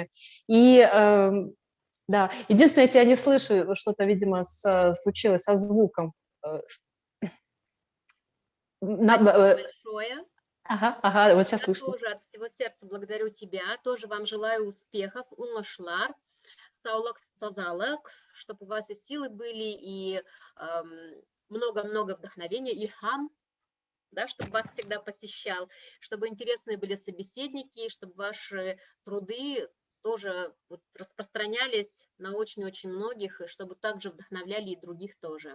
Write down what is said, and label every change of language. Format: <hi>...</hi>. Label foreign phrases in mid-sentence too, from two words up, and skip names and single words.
<ru>И да, единственное, я тебя не слышу, что-то, видимо, случилось со звуком. Большое. Ага, вот сейчас слышно. Я тоже от всего сердца благодарю тебя, тоже вам желаю успехов,</ru> <tt>уңышлар, саулык, тазалык,</tt> <ru>чтобы у вас и силы были, и много-много вдохновения, илхам, да, чтобы вас всегда посещал, чтобы интересные были собеседники, чтобы ваши труды тоже вот распространялись на очень-очень многих, и чтобы также вдохновляли и других тоже.</ru>